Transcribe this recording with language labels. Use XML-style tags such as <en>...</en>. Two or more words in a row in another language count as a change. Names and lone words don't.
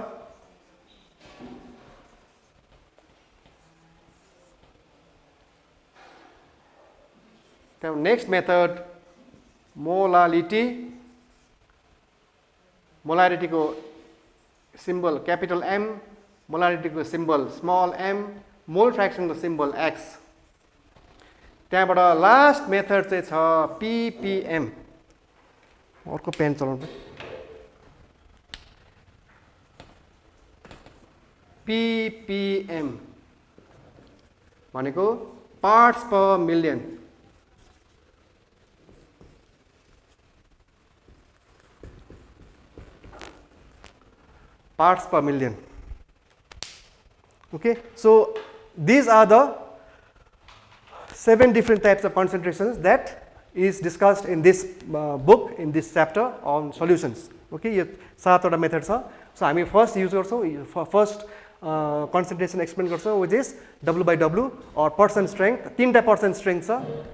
<en>त्यहाँबाट next method molality. molarity को symbol capital M, molarity को symbol small m, mole fraction को symbol x.</en> <ne>त्यहाँबाट</ne> <en>last method</en> <ne>चाहिँ छ ppm. अर्को पेन चलाउनु. ppm भनेको</ne> <en>parts per million. Parts per million. Okay, so these are the 7 different types of concentrations that is discussed in this book, in this chapter on solutions.</en> <ne>Okay, यो 7 वटा मेथड छ. सो हामी</ne> <en>first use</en> <ne>गर्छौँ,</ne> <en>first concentration explain</en> <ne>गर्छौँ,</ne> <en>which is W by W और percent strength.</en> <ne>3टा</ne> <en>percent strength</en> <ne>छ.</ne>